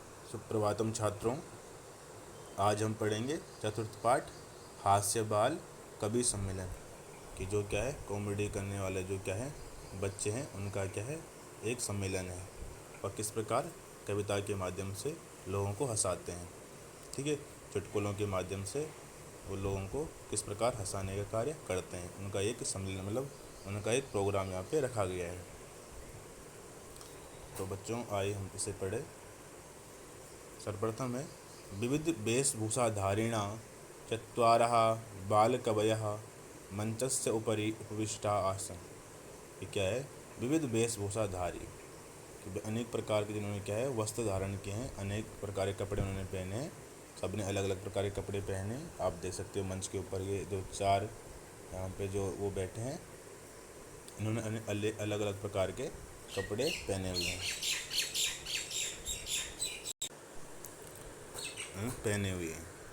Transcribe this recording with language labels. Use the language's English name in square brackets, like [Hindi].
[Hindi] सुप्रभातम छात्रों, आज हम पढ़ेंगे चतुर्थ पाठ हास्य बाल कवि सम्मेलन कि जो क्या है कॉमेडी करने वाले जो क्या है बच्चे हैं उनका क्या है एक सम्मेलन है और किस प्रकार कविता के माध्यम से लोगों को हंसाते हैं। ठीक है, चुटकुलों के माध्यम से वो लोगों को किस प्रकार हंसाने का कार्य करते हैं, उनका एक सम्मेलन मतलब उनका एक प्रोग्राम यहाँ पे रखा गया है। तो बच्चों आइए हम इसे पढ़े। [Sanskrit] सर्वप्रथम है विविध वेशभूषाधारिणा चत्वारः बालकवयः मंचस्य उपरि उपविष्टा आसन। [Hindi] ये क्या है? विविध वेशभूषाधारी, अनेक प्रकार के जिन्होंने क्या है वस्त्र धारण किए हैं, अनेक प्रकार के कपड़े उन्होंने पहने हैं, सबने अलग अलग प्रकार के कपड़े पहने। आप देख सकते हो मंच के ऊपर ये जो चार यहाँ पे जो वो बैठे हैं, इन्होंने अलग अलग प्रकार के कपड़े पहने हुए हैं पहने हुए हैं।